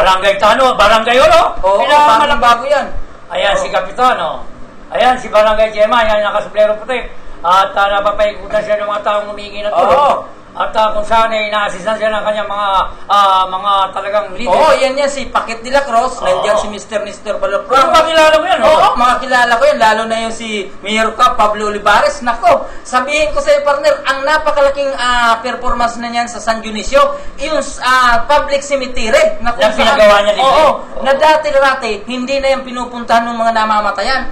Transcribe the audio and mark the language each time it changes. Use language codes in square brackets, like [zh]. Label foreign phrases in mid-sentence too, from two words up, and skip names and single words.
[tl] Barangay Tano, Barangay Oro. Oo, bago yan. Ayan si Kapitano. Ayan si Barangay Gemma, yan nakasublero puti. At napapaikutan siya ng mga taong humingi ng tulong. At kung saan ay na-assistan siya ng kanyang mga talagang leader. Oo, yan si Paquet de la Cruz. Nandiyan si Mr. Nestor Balapran. Ano ba kilala mo yan? Oo, makakilala ko yan. Lalo na yung si Mayor ka, Pablo Olivares. Nako, sabihin ko sa iyo, partner, ang napakalaking performance na niyan sa San Dionisio, yung public cemetery. Na pinagawa niya dito. Oo, na dati-rati, hindi na yung pinupuntahan ng mga namamatayan.